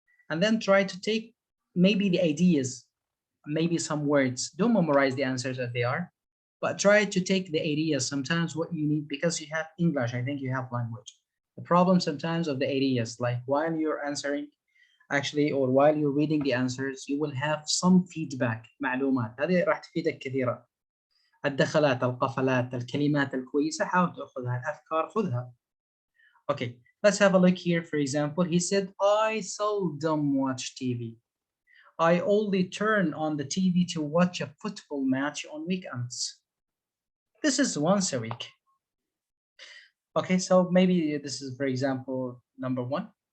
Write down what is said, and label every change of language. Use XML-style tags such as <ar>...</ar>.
<en>And then try to take maybe the ideas, maybe some words. Don't memorize the answers as they are, but try to take the ideas, sometimes what you need, because you have English, I think you have language. The problem sometimes of the ideas, like while you're answering, actually, or while you're reading the answers, you will have some feedback.</en> <ar>معلومات هذه راح تفيدك كثيرا. الدخلات، القفلات، الكلمات الكويسة حاول تأخذها، الأفكار خذها.</ar> <en>Okay, let's have a look here. For example, he said, I seldom watch TV. I only turn on the TV to watch a football match on weekends. This is once a week. Okay, so maybe this is, for example, number one.</en>